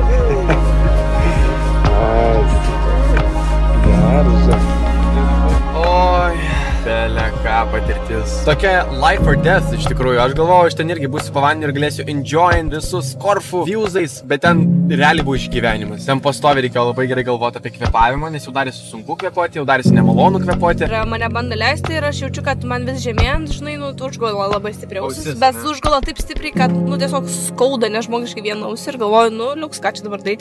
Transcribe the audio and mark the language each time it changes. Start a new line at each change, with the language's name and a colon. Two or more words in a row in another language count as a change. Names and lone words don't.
English: Nice.
Lithuanian: Geras. Oi, belė ką patirtis. Tokia
English: life or death
Lithuanian: iš tikrųjų. Aš galvojau, aš ten irgi būsiu pavandeniu ir galėsiu enjoying visus Korfų viewsais, bet ten realiai buvo išgyvenimas. Ten pastovi reikėjo labai gerai galvoti apie kvėpavimą, nes jau darėsi sunku kvėpuoti, jau darėsi nemalonu kvėpuoti. Ir mane bando leisti ir aš jaučiu, kad man vis žemėjant, žinai, užgula labai stipriai ausis, bet užgula taip stipriai, kad, tiesiog skauda nežmogiškai vieną ausį ir galvoju, liuks, ką čia dabar daryti.